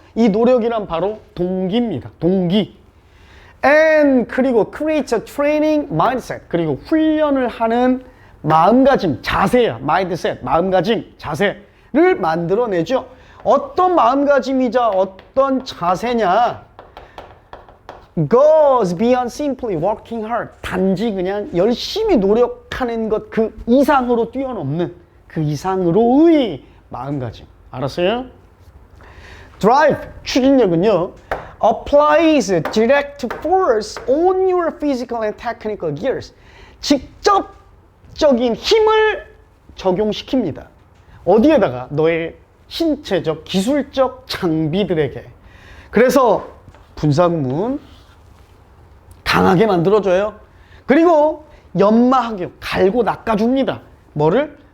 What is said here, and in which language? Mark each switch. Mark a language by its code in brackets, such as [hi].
[ko] 이 노력이란 바로 동기입니다. 동기. [en] And 그리고 creates a training mindset. [ko] 그리고 훈련을 하는 마음가짐, 자세야. mindset, 마음가짐, 자세를 만들어내죠. 어떤 마음가짐이자 어떤 자세냐? [en] Goes beyond simply working hard. [ko] 단지 그냥 열심히 노력하는 것 그 이상으로 뛰어넘는 그 이상으로의 마음가짐. 알았어요? [en] Drive, 추진력은요, applies direct force on your physical and technical gears. [ko] 직접적인 힘을 적용시킵니다. 어디에다가? 너의 신체적, 기술적 장비들에게. 그래서 분사구문 강하게 만들어줘요. 그리고 연마하게 갈고 낚아줍니다. 뭐를?